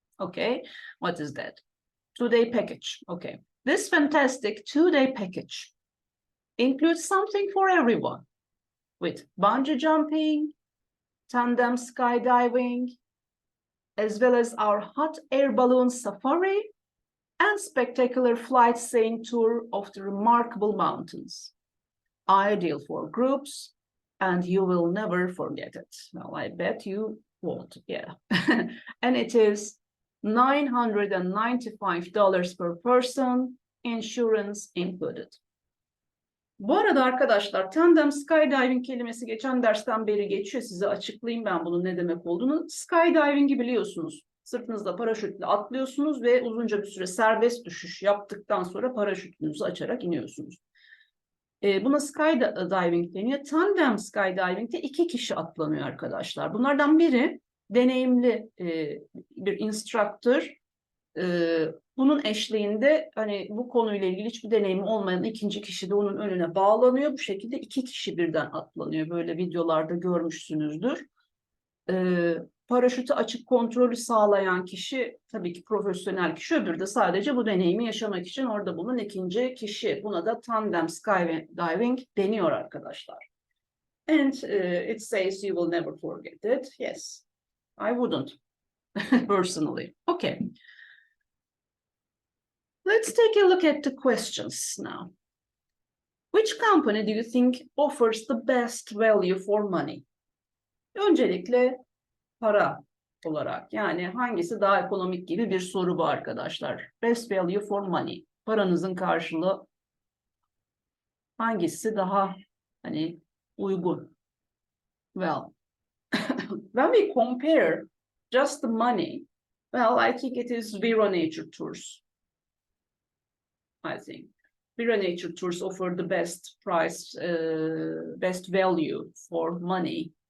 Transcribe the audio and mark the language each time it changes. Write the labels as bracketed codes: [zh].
[en] Okay, what is that? 2-day package. Okay, this fantastic 2-day package includes something for everyone, with bungee jumping, tandem skydiving, as well as our hot air balloon safari and spectacular flight sailing tour of the remarkable mountains. Ideal for groups, and you will never forget it. Well, I bet you won't, yeah. And it is $995 per person, insurance included. [tr] Bu arada arkadaşlar, tandem skydiving kelimesi geçen dersten beri geçiyor. Size açıklayayım ben bunun ne demek olduğunu. Skydiving'i biliyorsunuz. Sırtınızda paraşütle atlıyorsunuz ve uzunca bir süre serbest düşüş yaptıktan sonra paraşütünüzü açarak iniyorsunuz. Buna skydiving deniyor. Tandem skydiving'de 2 kişi atlanıyor arkadaşlar. Bunlardan biri deneyimli bir instructor. Bunun eşliğinde hani bu konuyla ilgili hiçbir deneyimi olmayan ikinci kişi de onun önüne bağlanıyor. Bu şekilde 2 kişi birden atlanıyor. Böyle videolarda görmüşsünüzdür. Paraşütü açıp kontrolü sağlayan kişi tabii ki profesyonel kişi, öbürü de sadece bu deneyimi yaşamak için orada bulunan ikinci kişi. Buna da tandem skydiving deniyor arkadaşlar. [en] And it says you will never forget it. Yes, I wouldn't personally. Okay. Let's take a look at the questions now. Which company do you think offers the best value for money? [tr] Öncelikle para olarak, yani hangisi daha ekonomik gibi bir soru bu arkadaşlar. [en] Best value for money. [tr] Paranızın karşılığı hangisi daha hani uygun? [en] Well, when we compare just the money, well, I think it is Vero Nature Tours. I think Vero Nature Tours offer the best price, best value for money.